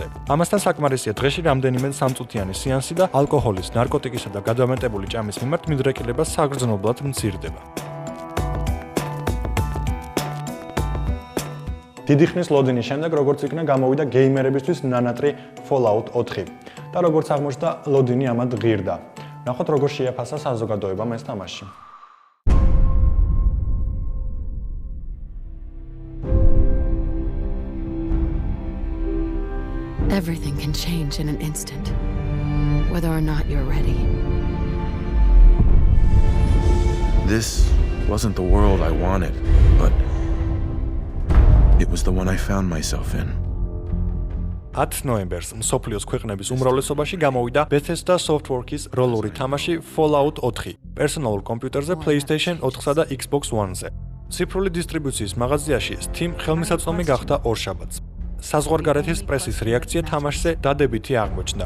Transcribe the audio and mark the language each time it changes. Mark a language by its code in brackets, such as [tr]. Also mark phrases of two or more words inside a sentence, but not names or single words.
[ka] ამასთან საკმარისია დღეში რამდენიმე სამწუთიანი სეანსი და ალკოჰოლის, ნარკოტიკისა და გადამეტებული ჭამის მიმართ მიდრეკილება საგრძნობლად მცირდება. დიდი ხნის ლოდინის შემდეგ, როგორც იქნა გამოვიდა გეიმერებისთვის ნანატრი Fallout 4 და როგორც აღმოჩნდა, ლოდინი ამად ღირდა. ნახოთ, როგორ შეაფასა საზოგადოებამ ეს თამაში. [en] Everything can change in an instant, whether or not you're ready. This wasn't the world I wanted, but it was the one I found myself in. [ka] 10 ნოემბერს მსოფლიოს ქვეყნების უმრავლესობაში გამოვიდა Bethesda Softworks-ის როლური თამაში Fallout 4 პერსონალურ კომპიუტერზე PlayStation 4-სა და Xbox One-ზე. ციფრული დისტრიბუციის მაღაზიაში Steam ხელმისაწვდომი გახდა ორშაბათს. საზღვარგარეთის პრესის რეაქცია თამაშზე დადებითი აღმოჩნდა.